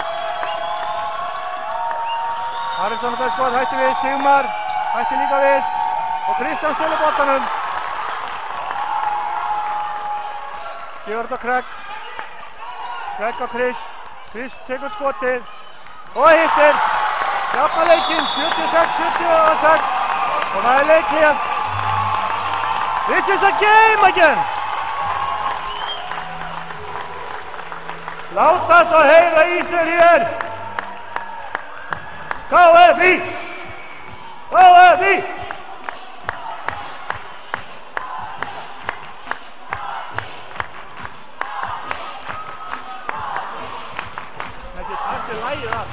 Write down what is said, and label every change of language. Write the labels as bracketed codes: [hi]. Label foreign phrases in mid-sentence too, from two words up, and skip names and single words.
[is] Haraldsson fær skot, hætti við, Sigmar hætti líka við og Kristján stelur boltanum. Gefur þetta Craig. Craig á Chris. Chris tekur skotið og hittir. Jafna leikinn, 76-76 og það er leikhlé. [en] This is a game again! [is] Láta svo heyra í sér hér! KFÍ! KFÍ! Þessi takt er lagið allt.